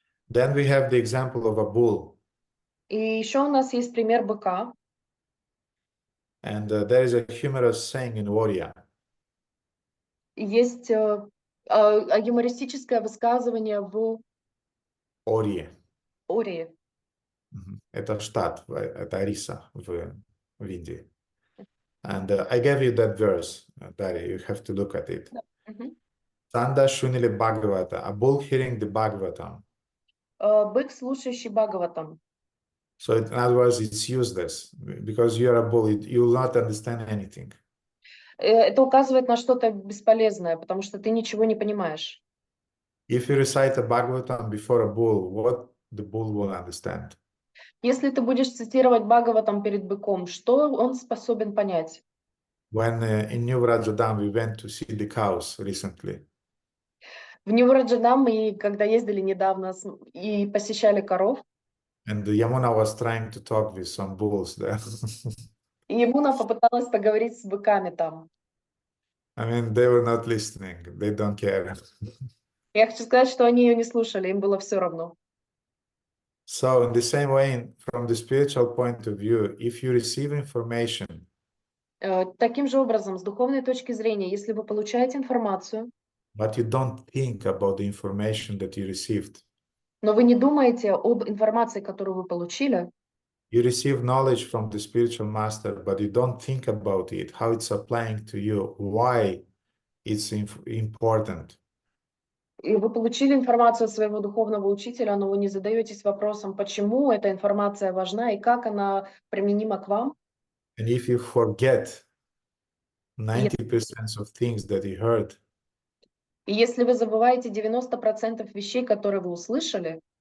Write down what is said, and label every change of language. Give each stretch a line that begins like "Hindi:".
English: Then we have the example of a bull.
Russian: И еще у нас есть пример быка.
English: And there is a humorous saying in Oriya.
Russian: Есть юмористическое высказывание в Ории. Ории. Это штат, это Ориса в Индии.
English: And I gave you that verse, Darya, you have to look at it.
Odia: Sanda shunili Bhagavata,
English: a bull hearing the Bhagavatam.
Russian: Бык, слушающий Бхагаватам.
English: So in other words, it's useless because you are a bull, you will not understand anything.
Russian: Это указывает на что-то бесполезное, потому что ты ничего не понимаешь.
English: If you recite a Bhagavatam before a bull, what the bull will understand?
Russian: Если ты будешь цитировать Бхагаватам перед быком, что он способен понять?
English: When in New Vrajadam we went to see the cows recently,
Russian: В Нивраджадам мы, когда ездили недавно и посещали коров,
English: and Yamuna was trying to talk with some bulls there.
Russian: и Ямуна попыталась поговорить с быками там.
English: I mean, they were not listening. They don't care.
Russian: Я хочу сказать, что они ее не слушали, им было все равно.
English: So in the same way, from the spiritual point of view, if you receive information,
Russian: Таким же образом, с духовной точки зрения, если вы получаете информацию,
English: but you don't think about the information that you received,
Russian: но вы не думаете об информации, которую вы получили,
English: you receive knowledge from the spiritual master, but you don't think about it, how it's applying to you, why it's important.
Russian: и вы получили информацию от своего духовного учителя, но вы не задаетесь вопросом, почему эта информация важна и как она применима к вам.
English: And if you forget 90% of things that you heard,
Russian: И если вы забываете 90% вещей, которые вы услышали,